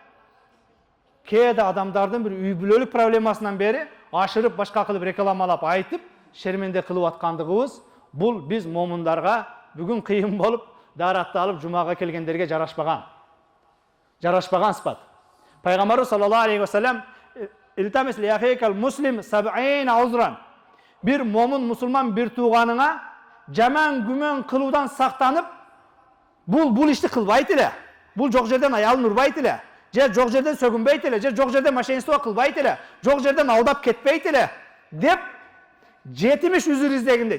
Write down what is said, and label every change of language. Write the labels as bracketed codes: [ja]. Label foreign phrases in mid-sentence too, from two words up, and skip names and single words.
[ky] кээде адамдардын бир үй бүлөлүк проблемасынан бери ашырып, башка кылып рекламалап айтып, шерменде кылып аткандыгыбыз, бул биз момундарга бүгүн кыйын болуп, даратталып жумага келгендерге жарашпаган сыпат. [ar] Пайгамбарыбыз صلى الله عليه وسلم التمس لأخيك المسلم 70 عذرا. [ky] Бир момун мусулман бир тууганыңа жаман күмөн кылуудан сактанып, бул ишти кылбайт эле. Бул жок жерден аялын урбайт эле, же жок жерден сөгүнбөйт эле, же жок жерден мошенничество кылбайт эле, жок жерден алдап кетпейт эле деп 70 үзүр издегин дейт.